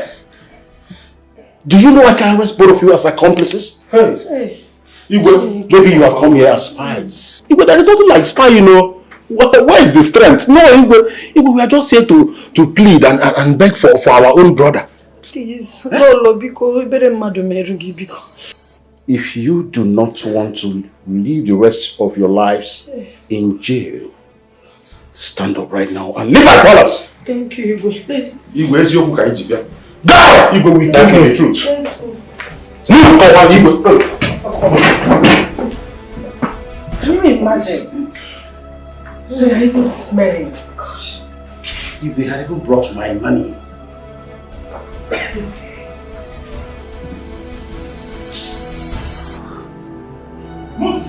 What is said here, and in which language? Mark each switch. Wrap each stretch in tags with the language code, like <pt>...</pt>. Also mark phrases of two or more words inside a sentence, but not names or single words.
<en>Do you know I can arrest both of you as accomplices? Hey. Igwe, maybe you have come here as spies. Igwe, there is nothing like spy, you know. Where is the strength? No, Igwe, we are just here to plead and beg for our own brother. Please.</en> <ig>Lolo, biko, ibere mmadụ meru gị biko.</ig> <en>If you do not want to live the rest of your lives in jail, stand up right now and leave my palace. Thank you, Igwe.</en> <ig>Igwe, eziokwu ka iji bịa. Die!</ig> <en>Igwe, we tell you the truth. Leave our Igwe. Can you imagine? They are even smelling. Gosh. If they had even brought my money. Move!</en>